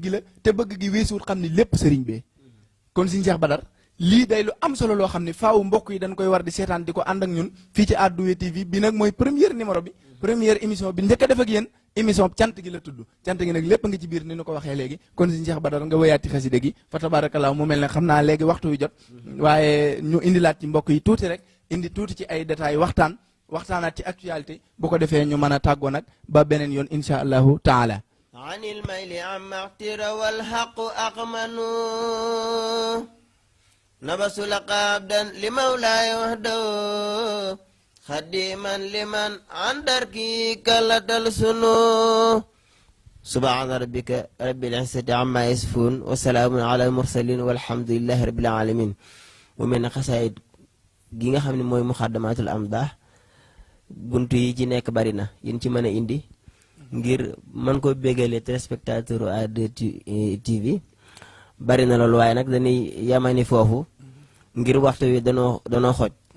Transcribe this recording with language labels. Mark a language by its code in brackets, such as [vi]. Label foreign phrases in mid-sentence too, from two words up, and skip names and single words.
[wo] gi la te bëgg gi weesuwut xam ni lépp sëriñ bee kon sëñ Cheikh Badar lii day lu am solo loo xam ne faaw mbokk yi dañ koy war di seetaan di ko ànd ak ñun fii ci Ardouye TV bi nag mooy [fr] premier numéro [wo] bi [fr] première émission [wo] bi njëkk a def ak yéen émission cant gi la tudd cant gi nag lépp nga ci biir ni nu ko waxee léegi kon Sëriñ Cheikh Badar nga wëyaati xasida gi fa tabarakallah mu mel ne xam naa léegi waxtu wi jot waaye ñu indilaat ci mbokk yi tuuti rek indi tuuti ci ay détails waxtaanaat ci actualité bu ko defee ñu mën a tàggoo nag ba beneen yoon [ar] إن شاء الله تعالى عن الميل عما اغتر والحق أقمن نبس لك عبدا لمولاي وحده خديما لمن عن دركي كلت السنو سبحان ربك رب العزة عما يصفون وسلام على المرسلين والحمد لله رب العالمين ومن خسائد [wo] gi nga xam ne mooy muxaddamatul amdah buntu yi ci nekk bari na yin ci mën a indi ngir mën ko bégalee téléspectateur AD TV bari na loolu waaye nag dañuy yamani foofu ngir waxtu wi danoo xoj